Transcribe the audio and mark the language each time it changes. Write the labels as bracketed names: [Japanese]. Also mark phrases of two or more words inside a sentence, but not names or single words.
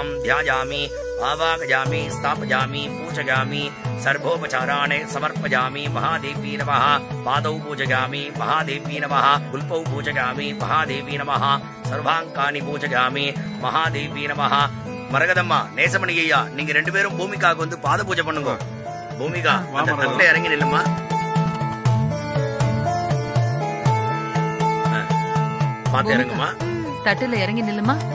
[Sanskrit] ध्यायामि आवागयामि स्थापयामि पूजयामि सर्वोपचाराणि समर्पयामि महादेवी नमः पादौ पूजयामि महादेवी नमः गुल्पौ पूजयामि महादेवी नमः सर्वांगानि पूजयामि महादेवी नमः. [Tamil] மரகதம்மா, நேசமணி ஐயா, நீங்க ரெண்டு பேரும் பூமிகாவுக்கு வந்து பாத பூஜை பண்ணுங்க. பூமிகா, அந்த தட்டுல இறங்கி நில்லுமா. பாத்து இறங்குமா. தட்டுல இறங்கி நில்லுமா.